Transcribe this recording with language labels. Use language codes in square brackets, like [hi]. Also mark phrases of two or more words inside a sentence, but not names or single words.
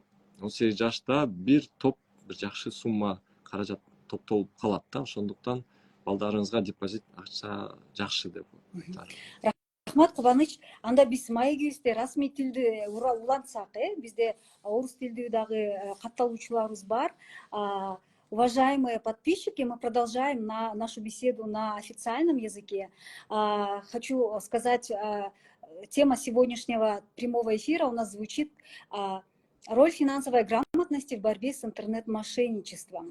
[ky] 18 жашта бир топ бир жакшы сумма каражат топтолуп калат да. Ошондуктан балдарыңызга депозит ачса жакшы деп айтарым. Рахмат, Кубаныч. Анда биз маегибизде расмий тилди улантсак, бизде орус тилдүү дагы катталуучуларыбыз бар. [ru] Уважаемые подписчики, мы продолжаем нашу беседу на официальном языке. Хочу сказать, тема сегодняшнего прямого эфира у нас звучит «Роль финансовой грамотности в борьбе с интернет-мошенничеством».